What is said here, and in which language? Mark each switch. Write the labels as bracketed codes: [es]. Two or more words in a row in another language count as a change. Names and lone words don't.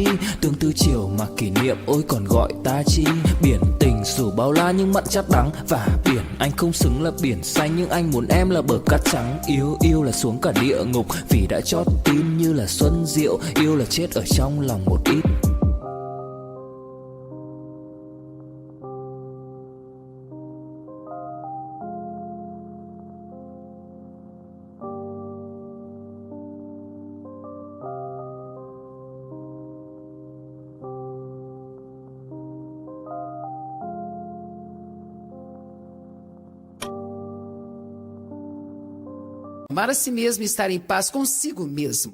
[vi] Tương tư chiều mà kỷ niệm ôi còn gọi ta chi. Biển tình dù bao la nhưng mặn chát đắng. Và biển anh không xứng là biển xanh, nhưng anh muốn em là bờ cát trắng. Yêu là xuống cả địa ngục vì đã chót tim như là xuân diệu. Yêu là chết ở trong lòng một ít. [pt] Amar a si mesmo e estar em paz consigo mesmo.